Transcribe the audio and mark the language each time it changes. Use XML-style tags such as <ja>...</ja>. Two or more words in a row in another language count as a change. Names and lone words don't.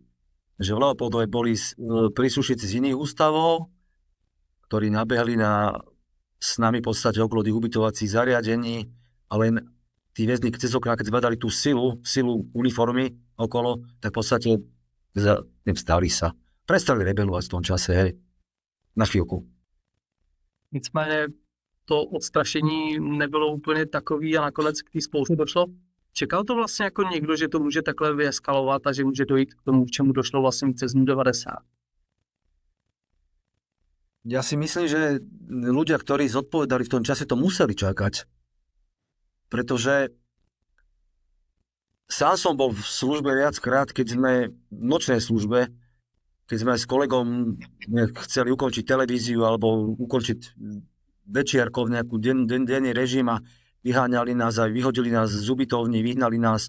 <sk>Že v Leopoldove boli príslušníci z iných ústavov, ktorí nabehli s nami v podstate okolo tých ubytovacích zariadení, a len tí väzni cez okná, keď zbadali tú silu uniformy okolo, tak v podstate nevstali sa. Prestali rebelovať v tom čase, hej, na chvíľku.</sk> <cs>Nicméně to odstrašení nebylo úplně takový a nakonec k té spouře došlo. Čekal to vlastně jako někdo, že to může takhle vyeskalovat a že může dojít k tomu, k čemu došlo vlastně v březnu 90?</cs> <sk>Ja si myslím, že ľudia, ktorí zodpovedali v tom čase, to museli čakať. Pretože sám som bol v službe viackrát, keď sme v nočnej službe, keď sme s kolegom chceli ukončiť televíziu alebo ukončiť večierkov, nejakú denný režim a vyháňali nás a vyhodili nás z ubytovní, vyhnali nás.</sk>